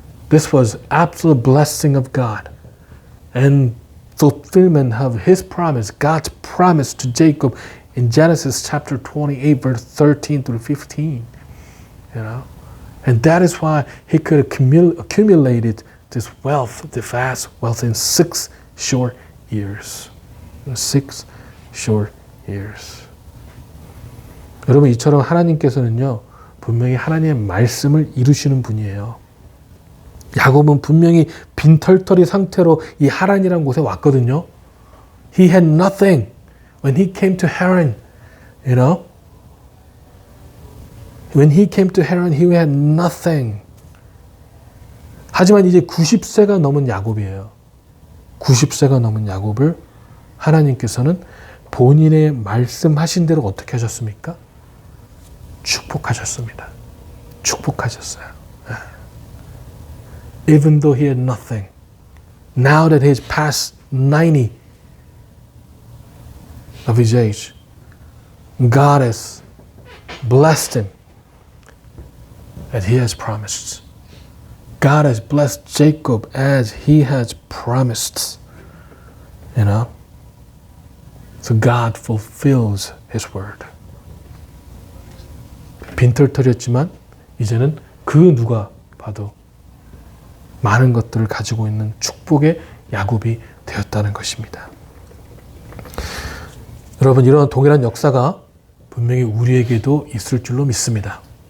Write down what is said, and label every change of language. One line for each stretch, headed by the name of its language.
English: This was absolute blessing of God and fulfillment of his promise, God's promise to Jacob in Genesis chapter 28, verse 13 through 15. You know? And that is why he could accumulate this wealth, this vast wealth in 6 short years. 6 short years.
Korean: 여러분, 이처럼 하나님께서는요, 분명히 하나님의 말씀을 이루시는 분이에요. 야곱은 분명히 빈털터리 상태로 이 하란이라는 곳에 왔거든요.
English: He had nothing when he came to Haran, you know. When he came to Haran, he had nothing.
Korean: 하지만 이제 90세가 넘은 야곱이에요. 90세가 넘은 야곱을 하나님께서는 본인의 말씀하신 대로 어떻게 하셨습니까? 축복하셨습니다. 축복하셨어요.
English: Even though he had nothing. Now that he's past 90 of his age, God has blessed him as he has promised. God has blessed Jacob as he has promised. You know? So God fulfills his word.
Korean: 빈털터리였지만 이제는 그 누가 봐도 많은 것들을 가지고 있는 축복의 야곱이 되었다는 것입니다. 여러분, 이런 동일한 역사가 분명히 우리에게도 있을 줄로 믿습니다.